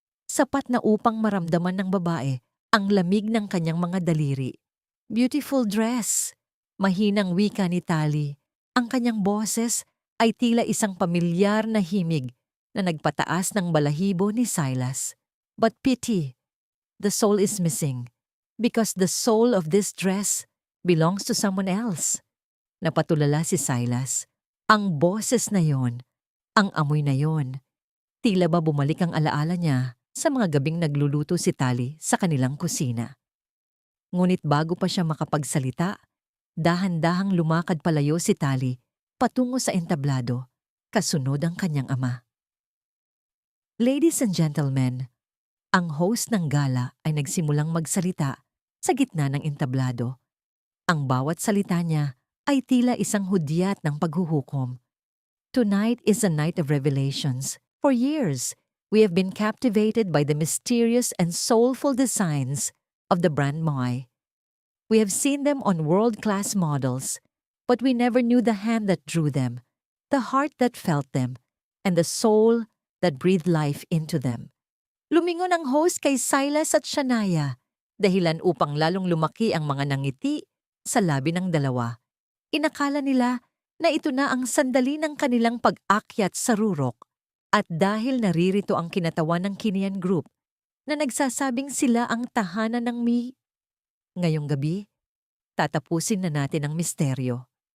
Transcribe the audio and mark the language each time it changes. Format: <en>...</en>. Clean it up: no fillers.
<tl>Sapat na upang maramdaman ng babae ang lamig ng kanyang mga daliri.</tl> <en>Beautiful dress!</en> <tl>Mahinang wika ni Tali. Ang kanyang boses ay tila isang pamilyar na himig na nagpataas ng balahibo ni Silas.</tl> <en>But pity, the soul is missing because the soul of this dress belongs to someone else.</en> <tl>Napatulala si Silas. Ang boses na yon, ang amoy na yon. Tila ba bumalik ang alaala niya sa mga gabing nagluluto si Tali sa kanilang kusina. Ngunit bago pa siya makapagsalita, dahan-dahang lumakad palayo si Tali patungo sa entablado, kasunod ang kanyang ama.</tl> <en>Ladies and gentlemen,</en> <tl>ang host ng gala ay nagsimulang magsalita sa gitna ng entablado. Ang bawat salita niya ay tila isang hudyat ng paghuhukom.</tl> <en>Tonight is a night of revelations. For years, we have been captivated by the mysterious and soulful designs of the brand Moy. We have seen them on world-class models, but we never knew the hand that drew them, the heart that felt them, and the soul that breathed life into them.</en> <tl>Lumingon ang host kay Silas at Shania, dahilan upang lalong lumaki ang mga nangiti sa labi ng dalawa. Inakala nila na ito na ang sandali ng kanilang pag-akyat sa rurok at dahil naririto ang kinatawan ng Kinian Group na nagsasabing sila ang tahanan ng Ngayong gabi, tatapusin na natin ang misteryo.</tl>